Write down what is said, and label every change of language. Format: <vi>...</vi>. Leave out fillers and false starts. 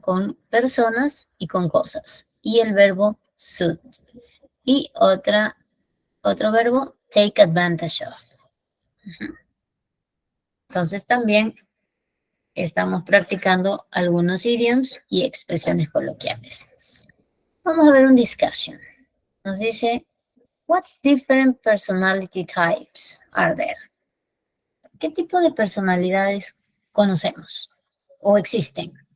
<es>Con personas y con cosas. Y el verbo suit. Y otro verbo, take advantage of. Entonces también estamos practicando algunos idioms y expresiones coloquiales. Vamos a ver un discussion. Nos dice,</es> <en>what different personality types are there?</en> <es>¿Qué tipo de personalidades conocemos o existen?</es>